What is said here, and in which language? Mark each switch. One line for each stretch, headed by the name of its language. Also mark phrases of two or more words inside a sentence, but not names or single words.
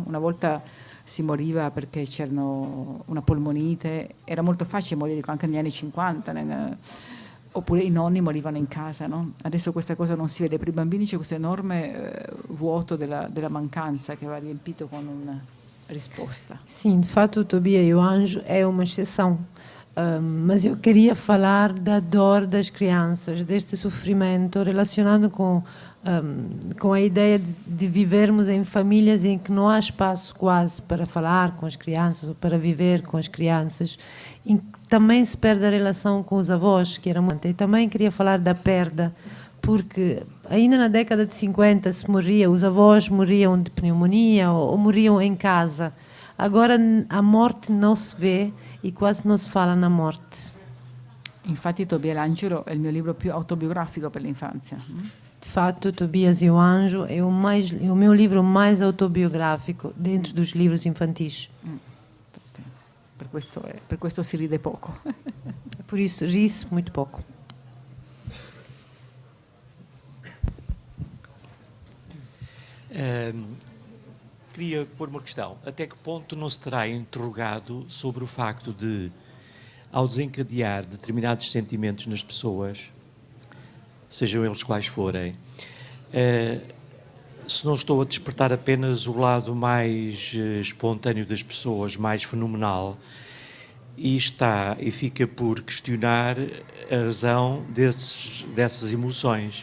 Italian: Una volta si moriva perché c'erano una polmonite, era molto facile morire anche negli anni 50, oppure i nonni morivano in casa, no? Adesso questa cosa non si vede, per i bambini c'è questo enorme vuoto della mancanza che va riempito con una risposta.
Portuguese: Sim, de fato, o Tobias e o Anjo é uma exceção. Mas eu queria falar da dor das crianças, deste sofrimento relacionado com a ideia de vivermos em famílias em que não há espaço quase para falar com as crianças ou para viver com as crianças, em que também se perde a relação com os avós, que era muito. E também queria falar da perda, porque ainda na década de 50 se morria, os avós morriam de pneumonia ou morriam em casa. Agora a morte não se vê e quase não se fala na morte.
Italian: Infatti Tobia Langelo è il mio libro più autobiografico per l'infanzia.
Portuguese: De fato, Tobias e o Anjo é o meu livro mais autobiográfico dentro dos livros infantis.
Italian: Per questo si ride poco.
Portuguese: Por isso ri-se muito pouco. Queria pôr uma questão. Até que ponto não se terá interrogado sobre o facto de, ao desencadear determinados sentimentos nas pessoas, sejam eles quais forem, se não estou a despertar apenas o lado mais espontâneo das pessoas, mais fenomenal, e fica por questionar a razão dessas emoções.